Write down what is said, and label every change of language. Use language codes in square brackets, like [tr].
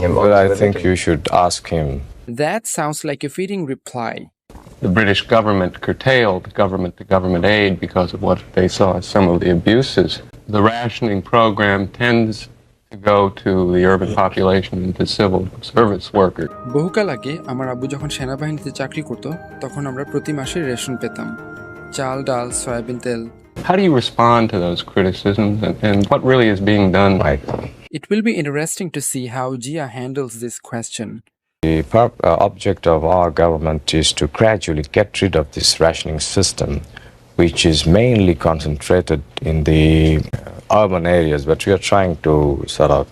[en] Well, I think you should ask him. That sounds like a fitting reply. The British government curtailed government-to-government aid because of what they saw as some of the abuses. The rationing program tends to go to the urban population and to civil service workers. [bn] বহুকাল আগে আমার আব্বু যখন সেনাবাহিনীতে চাকরি করত তখন আমরা প্রতি মাসে রেশন পেতাম চাল ডাল সয়াবিন তেল [en] How do you respond to those criticisms and what really is being done? Right. It will be interesting to see how Jia handles this question. The object of our government is to gradually get rid of this rationing system, which is mainly concentrated in the urban areas, but we are trying to sort of...